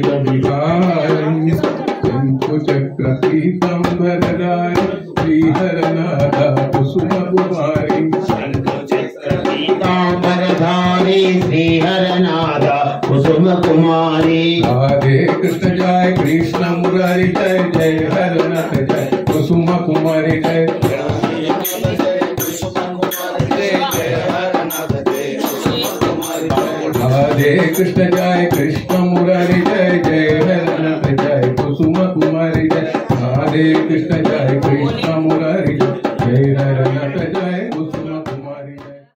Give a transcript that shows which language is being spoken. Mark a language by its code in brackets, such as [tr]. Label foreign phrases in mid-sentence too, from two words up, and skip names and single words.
[te] విహారి శంకు చక్ర పీతాంబరధారి శ్రీహరనాథ కుసుమ కుమారి శంకు చక్ర పీతాంబరధారి శ్రీహరనాథ కుసుమ కుమారి రాధే కృష్ణ జయ కృష్ణ మురారి జయ జయ హరనాథ జయ కుసుమ కుమారి జయ [hi] राधे कृष्ण जय कृष्ण मुरारी जय जय हरनाथ जय कुसुम कुमारी जय राधे कृष्ण जय कृष्ण मुरारी जय हरनाथ जय कुसुम कुमारी जय